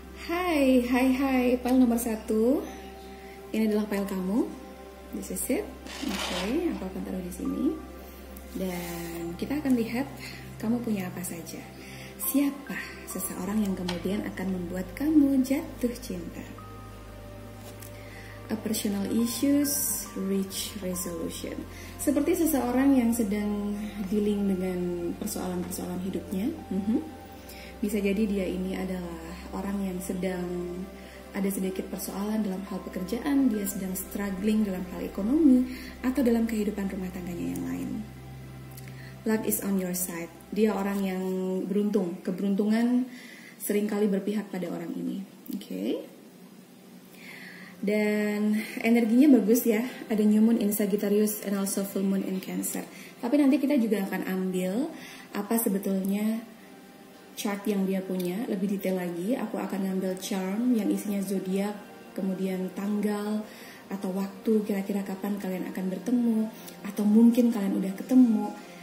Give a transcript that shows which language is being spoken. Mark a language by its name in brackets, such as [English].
[Indonesian] Hai, pile nomor 1. Ini adalah file kamu. [English] This is it. [Indonesian] Oke, aku akan taruh di sini. Dan kita akan lihat kamu punya apa saja. Siapa seseorang yang kemudian akan membuat kamu jatuh cinta? [English] A personal issues, reach resolution. [Indonesian] Seperti seseorang yang sedang dealing dengan persoalan-persoalan hidupnya. Bisa jadi dia ini adalah orang yang sedang ada sedikit persoalan dalam hal pekerjaan, dia sedang struggling dalam hal ekonomi, atau dalam kehidupan rumah tangganya yang lain. [English] Luck is on your side. [Indonesian] Dia orang yang beruntung. Keberuntungan seringkali berpihak pada orang ini. Oke. Dan energinya bagus ya. Ada [English] new moon in Sagittarius and also full moon in Cancer. [Indonesian] Tapi nanti kita juga akan ambil apa sebetulnya chart yang dia punya lebih detail lagi. Aku akan ngambil charm yang isinya zodiak, kemudian tanggal atau waktu kira-kira kapan kalian akan bertemu, atau mungkin kalian udah ketemu.